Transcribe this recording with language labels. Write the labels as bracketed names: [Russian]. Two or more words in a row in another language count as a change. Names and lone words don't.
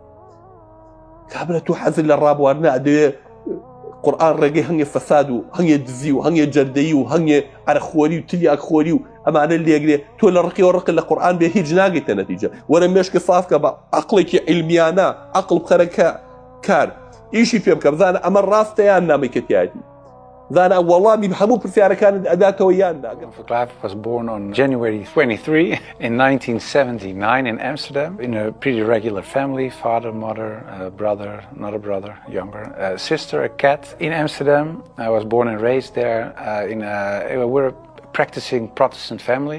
[Central Kurdish] کابرا تۆ حەزت لە ڕابواردنە ئەدەوێ قورئان ڕێگەی هەنگێ فەساد و هەنگێ دزی و هەنگێ جەردەیی و هەنگێ عەرەخۆری و تریاکخۆری و ئەمانە لێگرێ تۆ لە ڕقی ڕق لە قورئان بێ هیچ ناگەیتە نەتیجە وەرە مێشکە سافکە بە عەقڵێکی عیلمیانە عەقڵ بخەرە کار ئیشی پێ بکە بزانە ئەمە ڕاستە یان نامەکەتیاتی زانە وەڵامی هەموو پرسیارەکانت ئەداتەوە یان ناگەم. [English] Clive was born on January 23 in 1979 in Amsterdam in a pretty regular family, father, mother, brother, another brother, younger, sister, a cat. In Amsterdam, I was born and raised there we're a practicing Protestant family.